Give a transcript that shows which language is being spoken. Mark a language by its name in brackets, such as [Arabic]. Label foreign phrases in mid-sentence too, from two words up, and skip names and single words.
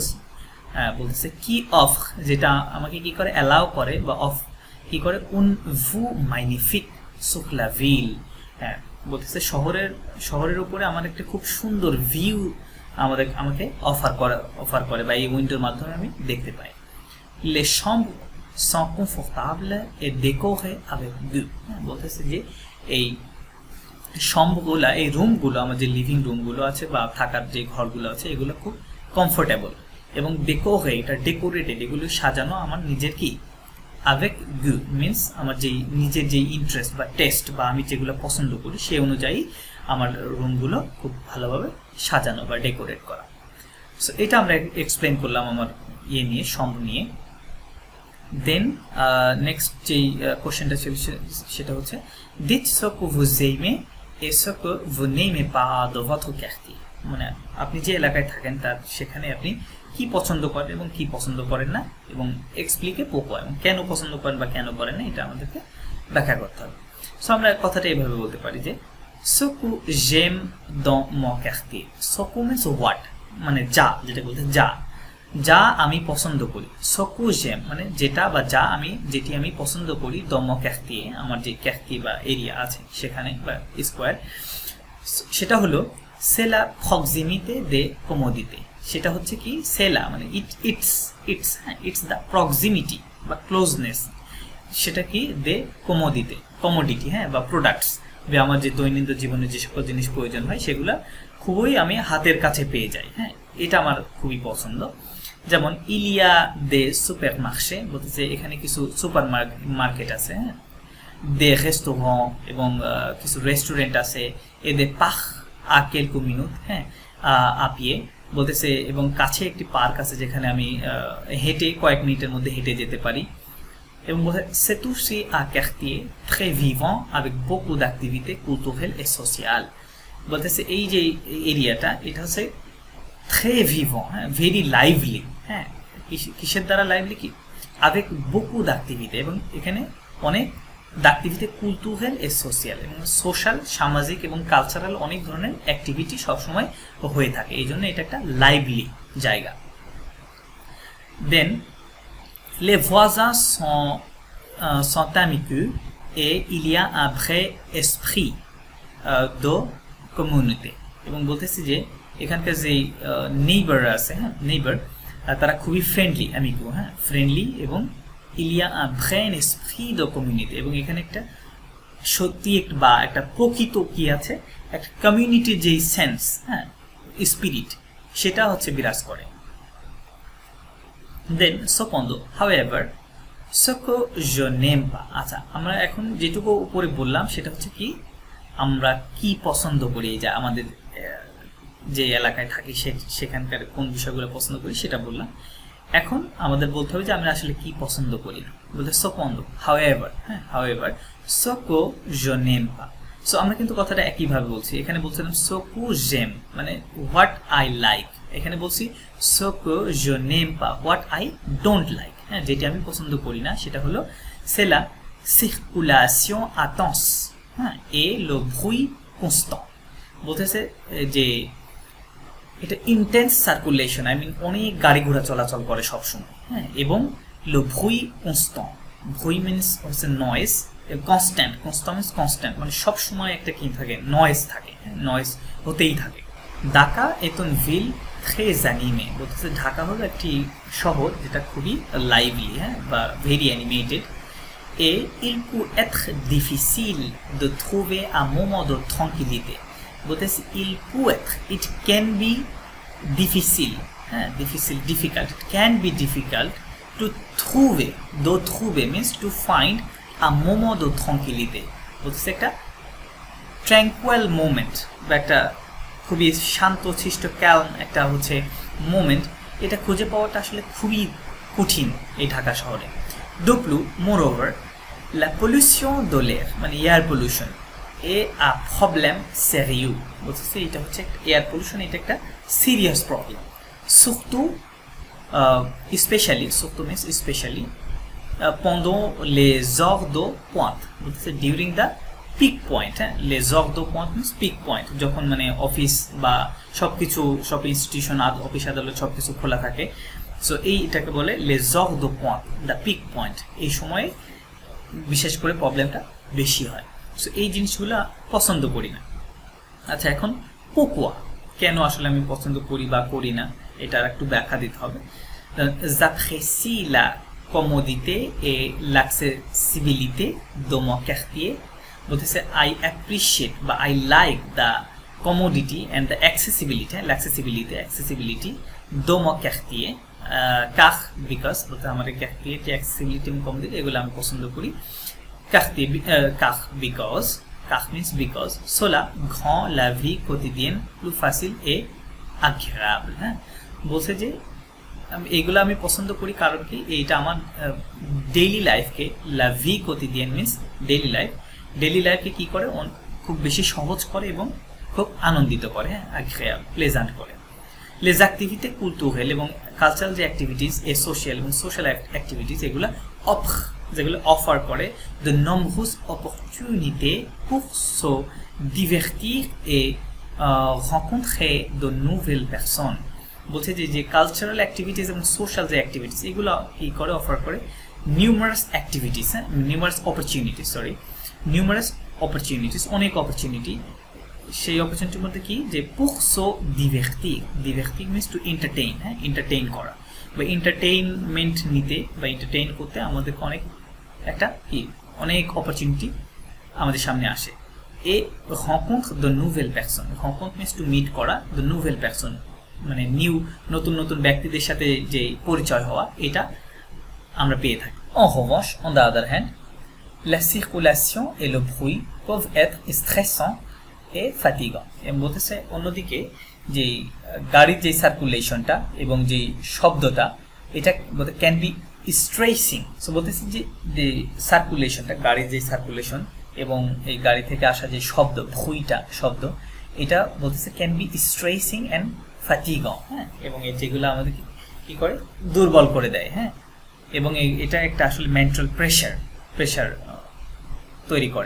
[Bangla] বলতেছে কি অফ, যেটা আমাকে কি করে অ্যালাউ করে বা অফ কি করে, [French] une vue magnifique sur la ville, [Bangla] হ্যাঁ বলতেছে শহরের উপরে আমার একটা খুব সুন্দর ভিউ আমাকে অফার করে বা এই উইন্ডোর মাধ্যমে আমি দেখতে পাই। [French] লে chambres sont confortables et décorées avec du, [Bangla] বলতেছে যে এই সম্পগুলা, এই রুমগুলো, আমার যে লিভিং রুমগুলো আছে বা থাকার যে ঘরগুলো আছে এগুলো খুব কমফোর্টেবল এবং ডেকোরে, এটা ডেকোরেটেড, এগুলো সাজানো আমার নিজের কি [French] avec du [Bangla] মিন্স আমার যেই নিজের যেই ইন্টারেস্ট বা টেস্ট বা আমি যেগুলো পছন্দ করি সেই অনুযায়ী আমার রুমগুলো খুব ভালোভাবে সাজানো বা ডেকোরেট করা। সো এটা আমরা এক্সপ্লেন করলাম আমার ইয়ে নিয়ে, সম্প নিয়ে। [English] then next [Bangla] যেই কোশ্চেনটা ছিল সেটা হচ্ছে [French] dites ce que vous aimez et ce que vous n'aimez pas de votre quartier, [Bangla] মানে আপনি যে এলাকায় থাকেন তার সেখানে আপনি কি পছন্দ করেন এবং কি পছন্দ করেন না, এবং [French] expliquez pourquoi, [Bangla] এবং কেন পছন্দ করেন বা কেন করেন না এটা আমাদেরকে ব্যাখ্যা করতে হবে। সো আমরা কথাটা এইভাবে বলতে পারি যে [French] ce que j'aime dans mon quartier, ce que [English] means what, [Bangla] মানে যা, যেটা বলতে যা আমি পছন্দ করি। [French] ce que j'aime [Bangla] মানে যেটা বা যেটি আমি পছন্দ করি [French] dans mon quartier, [Bangla] আমার যে quartier বা এরিয়া আছে সেখানে বা স্কোয়ার, সেটা হলো [French] c'est la proximité des commodités, [Bangla] সেটা হচ্ছে কি সেলা মানে [English] it's the proximity [Bangla] বা ক্লোজনেস, সেটা কি [French] des commodités, [Bangla] হ্যাঁ বা প্রোডাক্টস, আমার যে দৈনন্দিন জীবনে যে সকল জিনিস প্রয়োজন হয় সেগুলো খুবই আমি হাতের কাছে পেয়ে যাই, হ্যাঁ এটা আমার খুবই পছন্দ। যেমন [French] il y a des supermarchés, [Bangla] বলতেছে এখানে কিছু সুপার মার্কেট আছে, হ্যাঁ [French] des restaurants [Bangla] এবং কিছু রেস্টুরেন্ট আছে, [French] et des parcs à quelques minutes, [Bangla] হ্যাঁ আপিয়ে, বলতেছে এবং কাছে একটি পার্ক আছে যেখানে আমি হেঁটে কয়েক মিনিটের মধ্যে হেঁটে যেতে পারি। [French] এবং c'est aussi un quartier très vivant avec beaucoup d'activités culturelles et sociales, [Bangla] বলতেছে এই যে এরিয়াটা এটা হচ্ছে [French] très vivant, [Bangla] হ্যাঁ [English] very lively, [Bangla] হ্যাঁ কিসের দ্বারা লাইভলি, কি [French] avec beaucoup d'activités, [Bangla] এবং এখানে অনেক [French] d'activité culturelle et sociale, [Bangla] এবং সোশ্যাল, সামাজিক এবং কালচারাল অনেক ধরনের অ্যাক্টিভিটি সবসময় হয়ে থাকে, এই জন্য এটা একটা লাইভলি জায়গা। [French] দেন les voisins sont amicaux et il y a un vrai esprit de communauté, [Bangla] এবং বলতেছি যে এখানকার যে নেইবার আছে, হ্যাঁ নেইবার তারা খুবই ফ্রেন্ডলি, অ্যামিকো, হ্যাঁ ফ্রেন্ডলি, এবং [French] il y a un vrai esprit de communauté, [Bangla] এবং এখানে একটা সত্যি বা একটা প্রকৃত কি আছে, একটা কমিউনিটির যে সেন্স, হ্যাঁ স্পিরিট, সেটা হচ্ছে বিরাজ করে। [French] দেন cependant however ce que je n'aime pas, [Bangla] আচ্ছা আমরা এখন যেটুকু উপরে বললাম সেটা হচ্ছে কি আমরা কি পছন্দ করি, যা আমাদের যে এলাকায় থাকি সেখানকার কোন বিষয়গুলো পছন্দ করি সেটা বললাম। এখন আমাদের বলতে হবে যে আমরা আসলে কি পছন্দ করি না, বলতে cependant however, হ্যাঁ however [French] ce que je n'aime pas, [Bangla] সো আমরা কিন্তু কথাটা একইভাবে বলছি। এখানে বলছিলাম [French] ce que j'aime [Bangla] মানে [English] what I like, [Bangla] এখানে বলছি [French] ce que je n'aime pas [English] what I don't like, [Bangla] হ্যাঁ যেটি আমি পছন্দ করি না সেটা হলো [French] c'est la circulation intense, [Bangla] হ্যাঁ [French] et le bruit constant, [Bangla] বলতেছে যে এটা ইন্টেন্স সার্কুলেশন, [English] I mean [Bangla] অনেক গাড়ি ঘোড়া চলাচল করে সবসময়, হ্যাঁ এবং [French] le bruit constant, [Bangla] bruit means হচ্ছে নয়েজ, [English] constant means constant [Bangla] মানে সবসময় একটা কি থাকে, নয়েজ থাকে, নয়েজ হতেই থাকে। [French] Dhaka est une ville très animé, [Bangla] বলতেছে ঢাকা হলো একটি শহর যেটা খুবই লাইভলি, হ্যাঁ বা [English] very animated, [French] et il peut être difficile de trouver un moment de tranquillité, বলতেছে il peut être, [English] it can be [French] difficile, difficile, [English] difficult. It can be difficult to trouver. [French] De trouver [English] means to find a moment [French] de tranquillité. [Bangla] বলতেছে একটা [English] tranquil moment [Bangla] বা একটা খুবই শান্ত শিষ্ট ক্যালম একটা হচ্ছে মোমেন্ট, এটা খুঁজে পাওয়াটা আসলে খুবই কঠিন এই ঢাকা শহরে। [French] De plus, moreover, la pollution de l'air মানে [English] air pollution [French] est un problème sérieux. [Bangla] বলতেছে এটা হচ্ছে [English] air pollution, [Bangla] এটা একটা [English] serious problem. [French] surtout especially pendant les heures de pointe. [English] বলতেছে during the peak point, [French] les heures de pointe [English] means peak point, [Bangla] যখন মানে অফিস বা সবকিছু সব ইনস্টিটিউশন অফিস আদালত সবকিছু খোলা থাকে, সো এইটাকে বলে [French] les heures de pointe, [English] the peak point। [Bangla] এই সময়ে বিশেষ করে প্রবলেমটা বেশি হয়। সো এই জিনিসগুলো পছন্দ করি না। আচ্ছা, এখন pourquoi, কেন আসলে আমি পছন্দ করি বা করি না, এটার একটু ব্যাখ্যা দিতে হবে। [French] j'apprécie la commodité et l'accessibilité de mon quartier. [Bangla] বলতেছে [English] I appreciate [Bangla] বা [English] I like the commodity and the accessibility [French] de mon quartier, [Bangla] car because বলতে আমাদের quartier তে accessibility এবং commodity এগুলো আমি পছন্দ করি। [French] quartier car [English] means because [French] cela rend la vie quotidienne plus facile et agréable। [Bangla] বলছে যে এগুলো আমি পছন্দ করি কারণ কি এইটা আমার ডেইলি লাইফকে, [French] la vie quotidienne [Bangla] means ডেইলি লাইফকে কি করে খুব বেশি সহজ করে এবং খুব আনন্দিত করে, agréable, প্লেজেন্ট করে। [French] les activités culturelles [Bangla] এবং কালচারাল যে অ্যাক্টিভিটিস এ সোশ্যাল এবং [English] social activities [Bangla] এগুলো যেগুলো অফার করে [French] de nombreuses opportunités pour se divertir et rencontrer de nouvelles personnes। [Bangla] বলছে যে [English] cultural activities [Bangla] এবং সোশ্যাল যে অ্যাক্টিভিটিস এগুলো কি করে অফার করে [English] numerous activities, numerous opportunities, [Bangla] অনেক অপরচুনিটি। সেই অপরচুনিটির মধ্যে কি যে [French] pour se divertir [English] means to entertain, [Bangla] এন্টারটেইন করা বা এন্টারটেইনমেন্ট নিতে বা এন্টারটেইন করতে আমাদের অনেক অপরচুনিটি আমাদের সামনে আসে। [French] et rencontre de nouvelles personnes, rencontre [English] means to meet [French] করা, de nouvelles personnes [Bangla] মানে নতুন ব্যক্তিদের সাথে যে পরিচয় হওয়া, এটা আমরা পেয়ে থাকি। [French] En revanche, [English] on the other hand, [French] la circulation et le bruit peuvent être stressants et fatigants। [Bangla] এবং বলতেছে অন্যদিকে যে গাড়ির যে সার্কুলেশনটা এবং যে শব্দটা এটা বলতে [English] can be stressing. [Bangla] সো বলতেছে যে সার্কুলেশনটা, গাড়ির যে সার্কুলেশন এবং এই গাড়ি থেকে আসা যে শব্দ এটা বলতেছে [English] can be stressing and fatiguing, [Bangla] এবং যেগুলো আমাদের কি করে দুর্বল করে দেয়, এবং এটা একটা আসলে [English] mental pressure [Bangla] তৈরি করে।